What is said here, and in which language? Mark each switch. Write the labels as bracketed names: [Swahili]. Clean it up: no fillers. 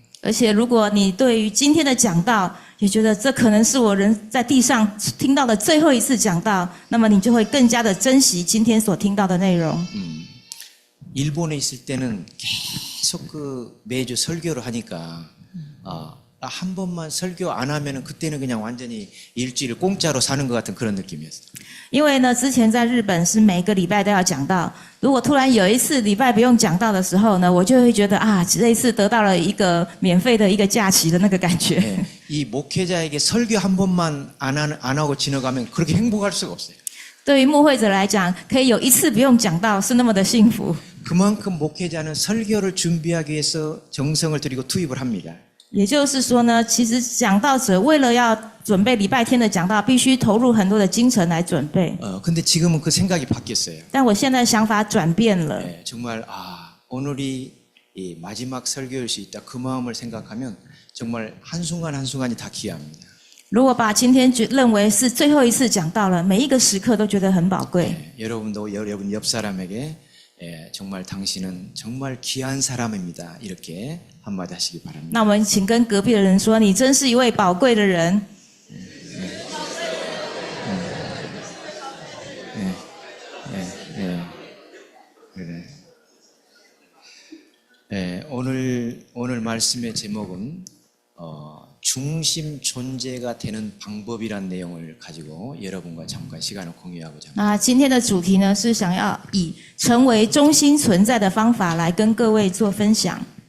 [Chinese] 而且，如果你对于今天的讲道也觉得这可能是我人在地上听到的最后一次讲道，那么你就会更加的珍惜今天所听到的内容。 [Korean] 일본에 있을 때는 계속 매주 설교를 하니까 한 번만 설교 안 하면은 그때는 그냥 완전히 일주일 공짜로 사는 것 같은 그런 느낌이었어요. [Chinese] 因为呢，之前在日本是每个礼拜都要讲道，如果突然有一次礼拜不用讲道的时候呢，我就会觉得啊，这一次得到了一个免费的一个假期的那个感觉。 [Korean] 예, 이 목회자에게 설교 한 번만 안 하고 지나가면 그렇게 행복할 수가 없어요. [Chinese] 对于牧会者来讲，可以有一次不用讲道是那么的幸福。 [Korean] 그만큼 목회자는 설교를 준비하기 위해서 정성을 들이고 투입을 합니다. [Chinese] 也就是说呢，其实讲道者为了要准备礼拜天的讲道，必须投入很多的精神来准备。 [Korean] 근데 지금은 그 생각이 바뀌었어요. [Chinese] 但我现在想法转变了。 [Korean] 예, 정말 오늘이 이 마지막 설교일 수 있다. 그 마음을 생각하면 정말 한순간 한순간이 다 귀합니다. [Chinese] 如果把今天认为是最后一次讲道了，每一个时刻都觉得很宝贵。 [Korean] 여러분도 여러분 옆 사람에게 정말 당신은 정말 귀한 사람입니다. 이렇게 한마디 하시기 바랍니다. [Chinese] 那我们请跟隔壁的人说，你真是一位宝贵的人。 [Korean] 오늘 말씀의 제목은 중심 존재가 되는 방법이란 내용을 가지고 여러분과 잠깐 시간을 공유하고자 합니다. [Chinese] 那今天的主题呢，是想要以成为中心存在的方法来跟各位做分享。